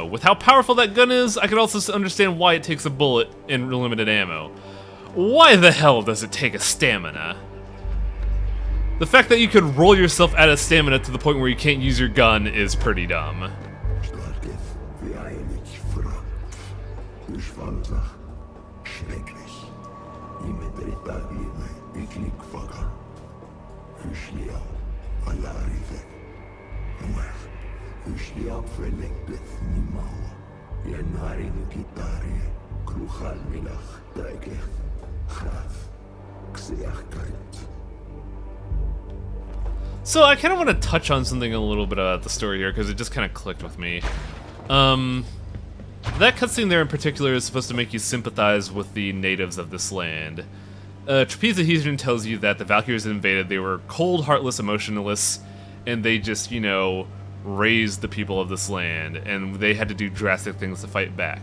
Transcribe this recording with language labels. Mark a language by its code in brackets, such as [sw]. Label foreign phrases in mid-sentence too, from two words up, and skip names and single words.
[en] With how powerful that gun is, I can also understand why it takes a bullet and limited ammo. Why the hell does it take a stamina? The fact that you could roll yourself out of stamina to the point where you can't use your gun is pretty dumb. Schwanzach. Schrecklich. Imetritagime, iklikfaga. Hüschlia, alarife. Nuech. Hüschlia verlegdet nimau. Yenarinu kitari. Kruchal milach. Daike. Graf. Xeachkeit. So I kind of want to touch on something a little bit about the story here, because it just kind of clicked with me. That cutscene there in particular is supposed to make you sympathize with the natives of this land. Trapezohedron tells you that the Valkyries invaded, they were cold, heartless, emotionless, and they just, you know, raised the people of this land, and they had to do drastic things to fight back.